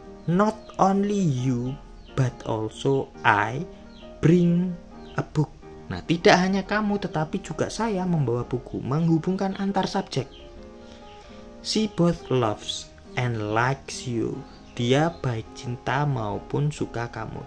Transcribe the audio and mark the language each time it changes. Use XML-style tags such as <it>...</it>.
<en>Not only you but also I bring a book.</en> <id>Nah, tidak hanya kamu tetapi juga saya membawa buku. Menghubungkan antar subjek.</id> <en>She both loves and likes you.</en> <id>Dia baik cinta maupun suka kamu.</id>